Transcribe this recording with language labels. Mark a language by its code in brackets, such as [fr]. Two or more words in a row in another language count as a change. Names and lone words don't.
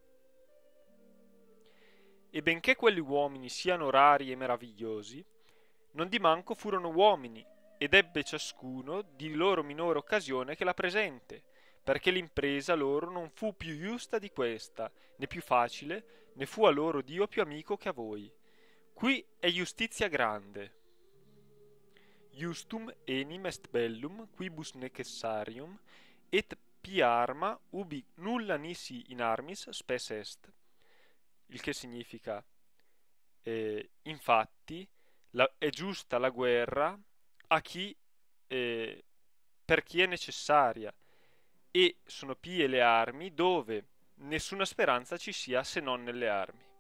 [it] E benché quegli uomini siano rari e meravigliosi, non di manco furono uomini, ed ebbe ciascuno di loro minore occasione che la presente, perché l'impresa loro non fu più giusta di questa, né più facile, né fu a loro Dio più amico che a voi. Qui è giustizia grande. [la] Justum enim est bellum quibus necessarium et pia arma ubi nulla nisi in armis spes est. [it] Il che significa infatti è giusta la guerra a chi per chi è necessaria, e sono pie le armi dove nessuna speranza ci sia se non nelle armi.